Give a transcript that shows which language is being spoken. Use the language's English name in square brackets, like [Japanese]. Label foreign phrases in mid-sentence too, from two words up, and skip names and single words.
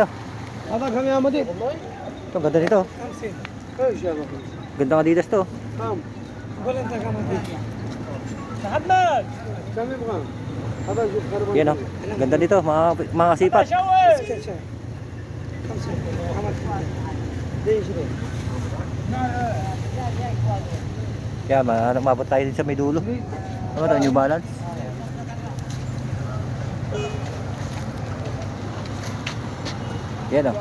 [Arabic] هذا كم يا مدير؟ [Filipino] Ito, ang ganda nito. [Arabic] 50 ايش يا ابو [Filipino] Gandang Adidas to. [Arabic] كم؟ قول انت كم محمد كم يبغى؟ هذا جيب خربان [Filipino] Yan, oh. Ganda nito, mga kasipat. Yan, mabot tayo din sa may dulo. Ano ito, New Balance? Yan, oh.